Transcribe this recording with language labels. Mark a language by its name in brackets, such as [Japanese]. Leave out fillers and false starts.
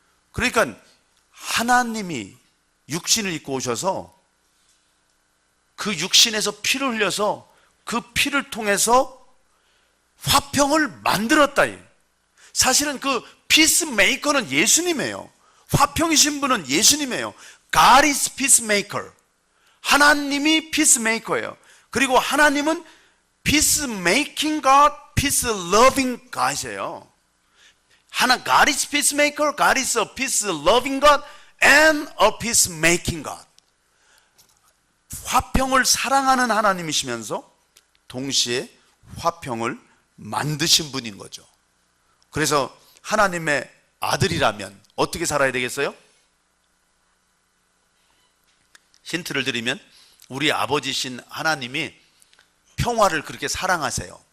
[Korean] 그러니까 하나님이 육신을 입고 오셔서 그 육신에서 피를 흘려서 그 피를 통해서 화평을 만들었다. 사실은 그 피스메이커는 예수님이에요. 화평이신 분은 예수님이에요. [English] God is peacemaker. [Korean] 하나님이 피스메이커예요. 그리고 하나님은 [English] peacemaking God, peace loving God [Korean] 이에요. [English] God is peacemaker, God is a peace loving God and a peacemaking God. [Korean] 화평을 사랑하는 하나님이시면서 동시에 화평을 만드신 분인 거죠. 그래서 하나님의 아들이라면 어떻게 살아야 되겠어요? 힌트를 드리면 우리 아버지신 하나님이 평화를 그렇게 사랑하세요.